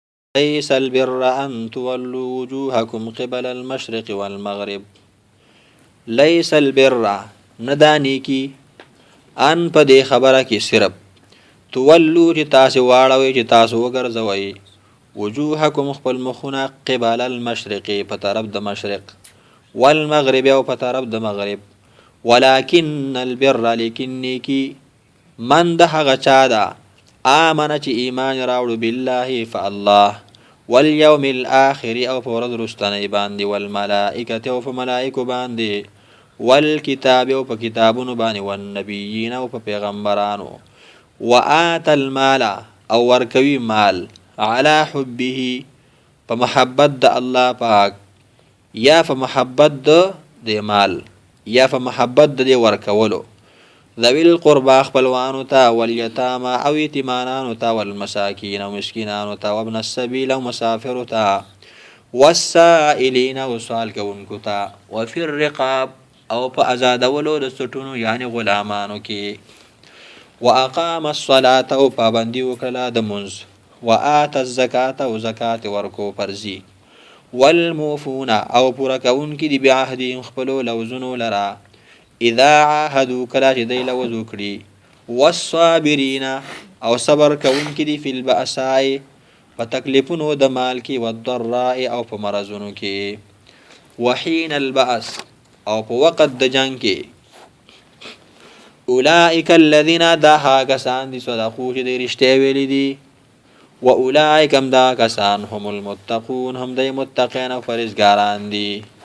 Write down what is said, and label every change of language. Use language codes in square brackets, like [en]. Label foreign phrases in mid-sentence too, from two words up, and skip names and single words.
[ar] ليس البر أن تولوا وجوهكم قبل المشرق والمغرب. ليس البر [ps] ندانی کی ان په دې خبره کې صرف تولو چې تاسو واړوي چې تاسو وګرځوي وجوهکم خپل مخونه [ar] قبل المشرق [ps] په طرف د مشرق والمغرب او په طرف د مغرب [ar] ولكن البر [ps] لیکن نیکی من د هغه چا ده آمن چې ایمان راوړو [ar] بالله فالله واليوم الاخر [ps] او په ورځ وروستنۍ باندې والملائکه او په ملائکو باندې والکتاب او په کتابونو باندې والنبیین او په پیغمبرانو وآت المال او ورکوي مال [ar] على حبه [ps] په محبت د الله پاک یا په محبت د مال یا په محبت د ورکولو [ar] ذوی القربا [ps] خپلوانو ته والیتاما او یتیمانانو ته والمساکین او مسکینانو ته [ar] وابن السبیل [ps] او مسافرو ته والسائلین او سوال کوونکو ته [ar] وفي الرقاب [ps] او په آزادولو د سټونو یعنی غلامانو کې [ar] واقام الصلاة [ps] او پابندي وکړه د منځ [ar] وآت الزکاة [ps] او زکات ورکو فرضي والموفون او پوره کوونکي دي بعهدهم خپلو لوزونو لرا [ar] اذا عاهدوا [ps] کلا چې دی لوز وکړي والصابرین او صبر کوونکي دي [ar] فی البأساء [ps] په تکلیفونو د مال کې والضراء او په مرضونو کې [ar] وحین البأس [ps] او په وخت د جنگ کې [ar] اولئک الذین [ps] دا کسان دي صدقو چې دی رښتیا ویلي دي [ar] واولئک هم [ps] دا کسان [ar] هم المتقون [ps] هم دی متقین او فرزګاران دي